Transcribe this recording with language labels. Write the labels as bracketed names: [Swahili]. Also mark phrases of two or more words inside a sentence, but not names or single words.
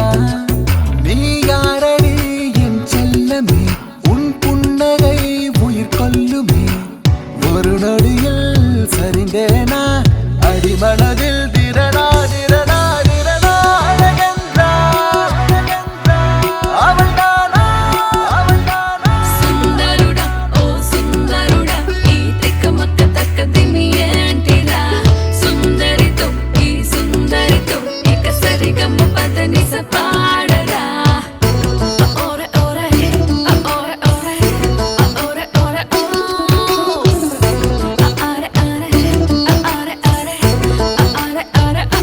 [Tamil] நீ யாரடி என் செல்லமே, உன் புன்னகை உயிர் கொல்லுமே, ஒரு நொடியில் சரிந்தேனா அடிமனதில் திரனா திரனா திரனா. அழகென்றால் அவள் தானா, அவள் தானா. [Telugu] సుందరుడా ఓ సుందరుడా ఈ తిక్కమక్క తక్కదిమి ఏంటిరా, సుందరితో ఈ సుందరితో ఇక సరిగమ్మ పదనిస పాడరా. ఓరే ఓరే ఓరే ఓరే ఓరే ఓరే ఓ ఆరే ఆరే ఆరే ఆరే ఆరే ఆరే